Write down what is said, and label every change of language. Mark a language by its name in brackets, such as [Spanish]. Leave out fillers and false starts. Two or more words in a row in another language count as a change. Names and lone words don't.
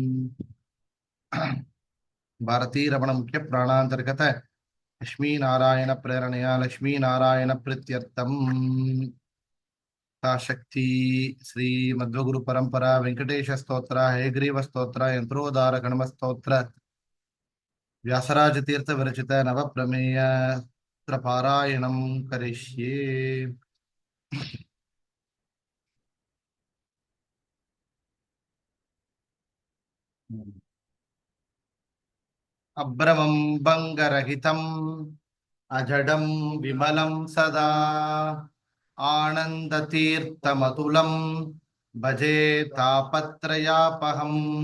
[Sanskrit] ಭಾರತೀ ರಮಣ ಮುಖ್ಯ ಪ್ರಾಣಾಂತರ್ಗತ ಲಕ್ಷ್ಮೀನಾರಾಯಣ ಪ್ರೇರಣೆಯ ಲಕ್ಷ್ಮೀನಾರಾಯಣ ಪ್ರೀತ್ಯರ್ಥಂ ಶಕ್ತಿ ಶ್ರೀ ಮಧ್ವಗುರು ಪರಂಪರಾ ವೆಂಕಟೇಶ ಸ್ತೋತ್ರ ಹೇಗ್ರೀವ ಸ್ತೋತ್ರ ಯಂತ್ರೋದಾರ ಗಣಮ ಸ್ತೋತ್ರ ವ್ಯಾಸರಾಜ ತೀರ್ಥ ವಿರಚಿತ ನವ ಪ್ರಮೇಯ ಪಾರಾಯಣಂ ಕರಿಷ್ಯೇ. ಅಭ್ರಮಂ ಭಂಗರಹಿತಂ ಅಜಡಂ ವಿಮಲಂ ಸದಾ ಆನಂದತೀರ್ಥಮತುಲಂ ಭಜೆ ತಾಪತ್ರಯಾಪಹಂ.